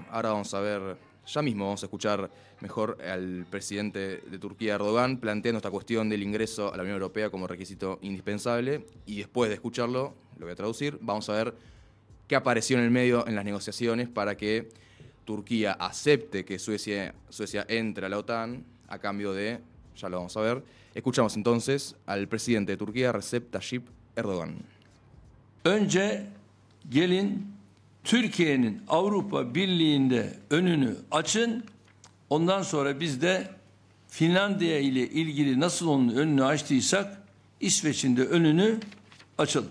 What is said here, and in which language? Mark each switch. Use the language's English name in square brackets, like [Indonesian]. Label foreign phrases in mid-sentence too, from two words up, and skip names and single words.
[Spanish] Ahora vamos a ver, ya mismo vamos a escuchar mejor al presidente de Turquía, Erdogan, planteando esta cuestión del ingreso a la Unión Europea como requisito indispensable. Y después de escucharlo, lo voy a traducir, vamos a ver qué apareció en el medio en las negociaciones para que Turquía acepte que Suecia entre a la OTAN a cambio de, ya lo vamos a ver. Escuchamos entonces al presidente de Turquía, Recep Tayyip Erdogan. [Turkish] Önce gelin Türkiye'nin Avrupa Birliği'nde önünü açın. Ondan sonra biz de Finlandiya ile ilgili nasıl onun önünü açtıysak İsveç'in de önünü açalım.